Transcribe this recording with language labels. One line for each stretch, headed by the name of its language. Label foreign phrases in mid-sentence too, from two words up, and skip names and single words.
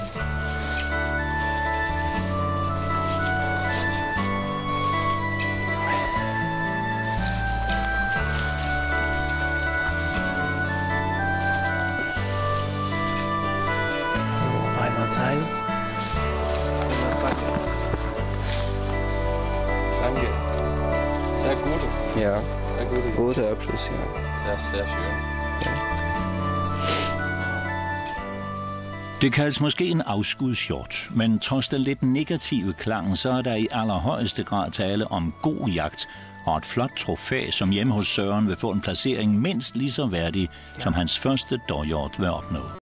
German: So, einmal zeigen. Danke. Sehr gut. Ja. Sehr gut. Guter Abschluss, ja. Sehr schön.
Danish: Det kaldes måske en afskudshjort, men trods den lidt negative klang, så er der i allerhøjeste grad tale om god jagt og et flot trofæ, som hjemme hos Søren vil få en placering mindst lige så værdig, som hans første dårhjort vil opnå.